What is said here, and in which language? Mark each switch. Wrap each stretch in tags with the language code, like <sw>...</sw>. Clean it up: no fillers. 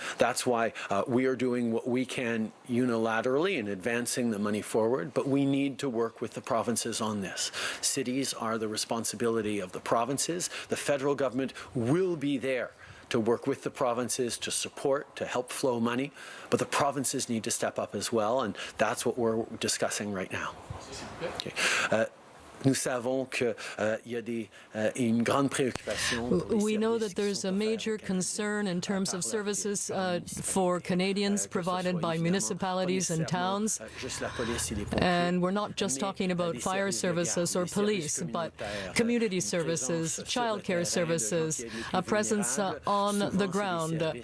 <en>That's why we are doing what we can unilaterally in advancing the money forward, but we need to work with the provinces on this. Cities are the responsibility of the provinces. The federal government will be there to work with the provinces, to support, to help flow money, but the provinces need to step up as well, and that's what we're discussing right now. Okay.</en> <fr>nous savons qu'il y a une grande préoccupation.</fr> <en>We know that there's a major concern in terms of services for Canadians provided by municipalities and towns. And we're not just talking about fire services or police, but community services, childcare services, a presence on the ground.</en>